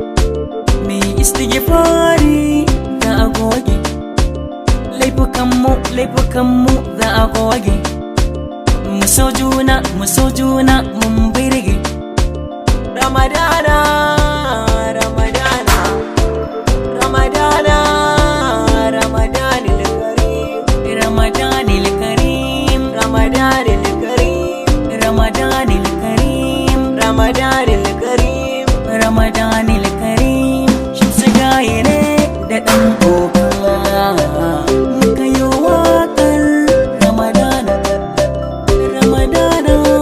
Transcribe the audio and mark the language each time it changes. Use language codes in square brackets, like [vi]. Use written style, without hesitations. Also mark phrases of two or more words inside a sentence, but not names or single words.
[ha] Istighfari za a goge, laifukanmu za a goge. Mu so juna mun birge. Ramadana, Ramadana, Ramadana, [ar] رمضان الكريم، رمضان الكريم، رمضان الكريم، رمضان الكريم، رمضان الكريم، رمضان الكريم, Ramadanil Karim, Ramadanil Karim. [ha] Yene da ɗan koka muka yi waƙar Ramadana, Ramadana.